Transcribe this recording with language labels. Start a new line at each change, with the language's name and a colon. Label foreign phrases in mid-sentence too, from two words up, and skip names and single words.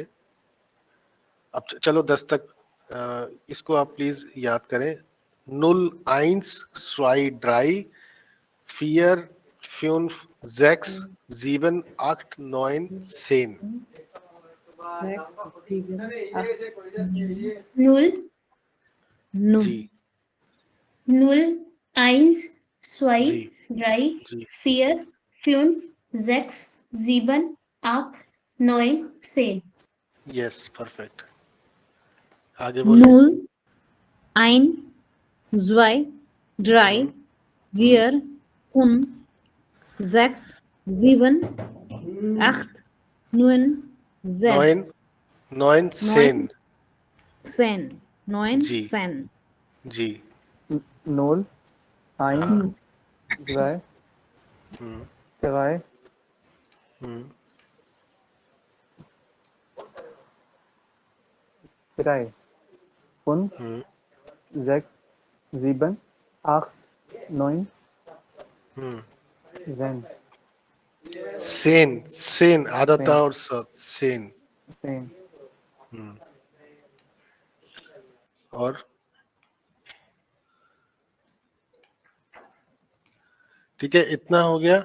Hindi: अब चलो 10 तक इसको आप प्लीज याद करें।
German: Null, eins, zwei, drei, vier, fünf, sechs, sieben, acht, neun, zehn. Null, नु।
Hindi: जी
German: null, eins, zwei,
Hindi: जी
German: drei,
Hindi: जी।
German: vier, fünf, sechs, sieben, acht, neun, 10.
Hindi: यस, परफेक्ट। आगे बोले।
German: Null, ein, zwei, drei, vier, fünf, sechs, sieben, acht, neun, zehn. neun, neun, zehn. Neun, zehn. Neun,
Hindi: जी
German: zehn.
Hindi: जी।
German: Null. Eins.
Hindi: हाँ।
German: zwei। हम्म drei। हम्म। drei। fünf। हम्म sechs। sieben। acht। neun। हम्म। 10। zehn, zehn, acht सेन।
Hindi: और सेन।
German: सेन।
Hindi: हम्म। और ठीक है, इतना हो गया।